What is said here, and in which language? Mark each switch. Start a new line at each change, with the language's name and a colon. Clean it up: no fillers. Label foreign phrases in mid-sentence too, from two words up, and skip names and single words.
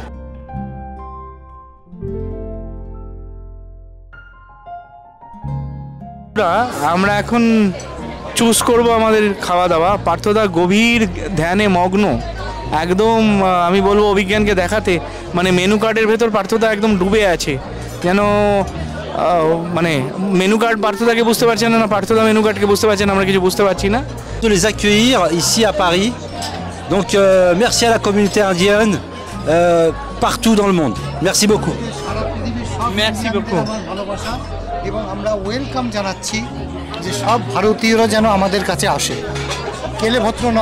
Bangla: আমরা এখন চুজ করব আমাদের খাওয়া দাওয়া। পার্থদা গভীর ধ্যানে মগ্ন, একদম আমি বলবো অভিজ্ঞানকে দেখাতে, মানে
English: menu card
Bangla: ভেতর পার্থদা একদম ডুবে আছে, যেন মানে
English: menu card
Bangla: পার্থদাকে বুঝতে পারছেন না, পার্থদা
English: menu card
Bangla: বুঝতে পারছেন, আমরা কিছু বুঝতে পারছি না।
French: De les accueillir ici à Paris. Donc merci à la communauté indienne partout dans le monde. Merci beaucoup. Merci beaucoup.
Bangla: এবং আমরা ওয়েলকাম জানাচ্ছি যে সব ভারতীয়রা যেন আমাদের কাছে আসে। কেলে ভদ্র নাও।